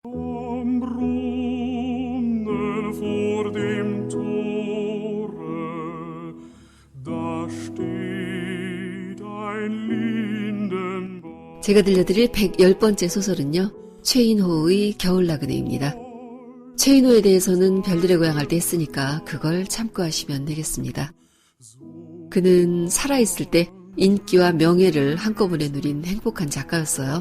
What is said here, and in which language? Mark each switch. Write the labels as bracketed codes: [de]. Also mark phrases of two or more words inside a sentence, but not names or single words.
[de] Am Brunnen vor dem Tore, da steht ein Lindenbaum. [ko] 제가 들려드릴 110번째 소설은요, 최인호의 겨울나그네입니다. 최인호에 대해서는 별들의 고향 할 때 했으니까 그걸 참고하시면 되겠습니다. 그는 살아있을 때 인기와 명예를 한꺼번에 누린 행복한 작가였어요.